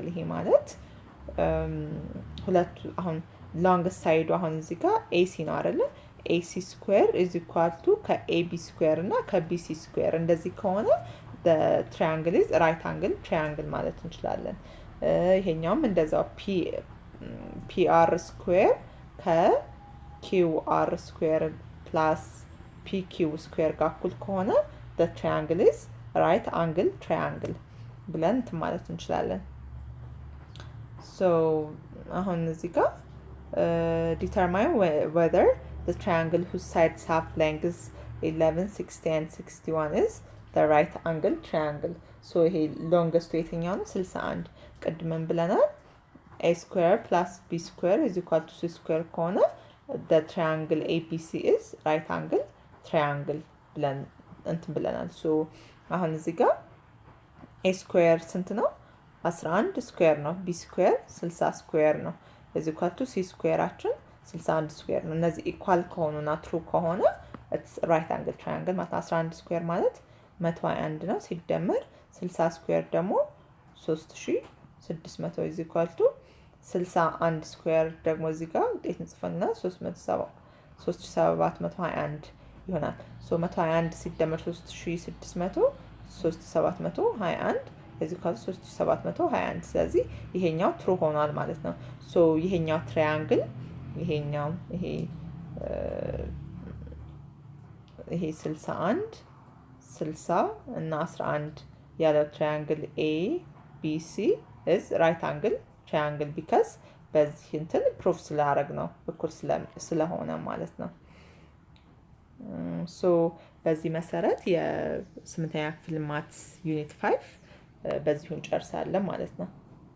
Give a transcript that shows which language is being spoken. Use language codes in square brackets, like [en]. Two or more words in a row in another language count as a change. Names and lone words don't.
[am] ይሄ ማለት ሁለቱ አሁን [en] longest side [am] አሁን እዚህ ጋር AC ነው አይደለ? [en] AC square is equal to [am] ከAB square እና ከBC square እንደዚህ ከሆነ [en] the triangle is right angle triangle [am] ማለት እንችላለን። ይሄኛውም እንደዛው [en] PR square ከQR square plus PQ square [am] ጋር እኩል ከሆነ [en] the triangle is right angle triangle [am] ብለን ማለት እንችላለን። [en] so [am] አሁን እዚህ ጋር [en] determine whether the triangle whose sides have lengths 11, 60 and 61 is the right angle triangle. [am] so ይሄ longest የትኛው ነው? 61 ቅድመን ብለናል። [en] a square plus b square is equal to c square [am] ከሆነ [en] the triangle ABC is right angle triangle [am] ብለን እንትን ብለናል። so አሁን እዚህ ጋር [en] a square [am] ስንት ነው? 11 square ነው። [en] b square 60 square [am] ነው [en] is equal to [am] c squareአችን [en] 61 square [am] ነው። እነዚህ equal ከሆኑና true ከሆነ [en] it's right angle triangle [am] ማለት [en] 11 square [am] ማለት 121 ነው ሲደመር [en] 60 square [am] ደግሞ 3600 [en] is equal to 61 square [am] ደግሞ እዚህ ጋር እንዴት እንጽፈና 3721 ይሆናል። so 121 ሲደመር 3600 3721 [en] is equal to 3721 [am] ስለዚህ ይሄኛው ትሩ ሆኗል ማለት ነው። so ይሄኛው ትራያንግል ይሄኛው ይሄ 61 60 እና 11 ያለው [en] triangle ABC is right angle triangle [am] because በዚህ እንትን ፕሩፍ ስላደረግ ነው እኩል ስለሆነ ማለት ነው። ሶ በዚህ መሰረት የስምንተኛ ክፍል [en] maths unit [am] 5 በዚሁ እንጨርሳለን ማለት ነው።